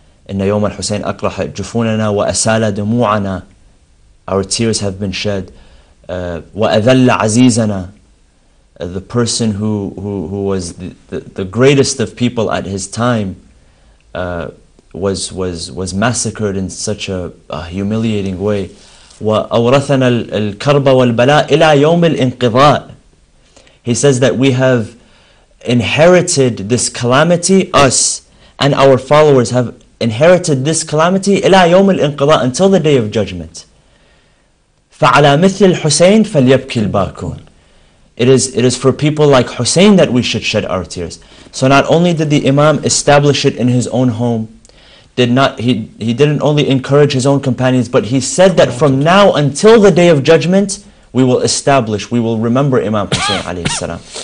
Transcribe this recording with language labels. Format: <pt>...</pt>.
<ar>إن يوم الحسين أقرح جفوننا وأسال دموعنا.</ar> <en>Our tears have been shed.</en> <ar>وأذل عزيزنا.</ar> <en>The person who was the greatest of people at his time was massacred in such a humiliating way.</en> <ar>وأورثنا الكرب والبلاء إلى يوم الانقضاء.</ar> <en>He says that we have inherited this calamity, us and our followers have inherited this calamity</en> <ar>إلى يوم الانقضاء,</ar> <en>until the day of judgment.</en> <ar>فعلى مثل الحسين فليبكي الباكون.</ar> <en>It is for people like Hussein that we should shed our tears. So not only did the Imam establish it in his own home, he didn't only encourage his own companions, but he said that from now until the day of judgment, we will remember Imam Hussein alayhi salam.</en>